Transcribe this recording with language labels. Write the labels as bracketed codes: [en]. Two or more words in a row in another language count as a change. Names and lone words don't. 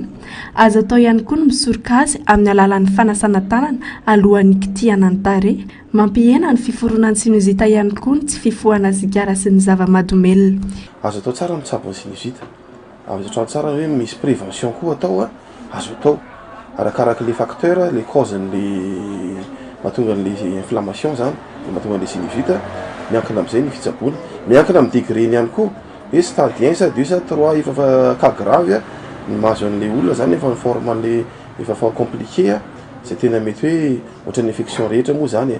[mg] Azo atao ihany koa ny misoroka azy amin'ny alalan'ny fanasana tanana alohan'ny kitihana ny tarehy, mampihena ny fiforonan'ny sinusite ihany koa ny tsy fifohana sigara sy ny zava-mahadomelina. Azo atao tsara mitsabo ny sinusite, azo atao tsara hoe misy prévention koa atao, azo atao arakaraka [fr] les facteurs, les causes [mg] le mahatonga an'le inflammation zany, mahatonga an'le sinusite, miankina amin'izay ny fitsaboana, miankina amin'ny degré-ny ihany koa, hoe [fr] stade 1, stade 2, stade 3 [mg] efa [fr] cas grave [mg] ny mahazo an'le olona zany efa ny forme an'le efa fa compliqué zay tena mety hoe ohatran'ny infection rehetra moa zany.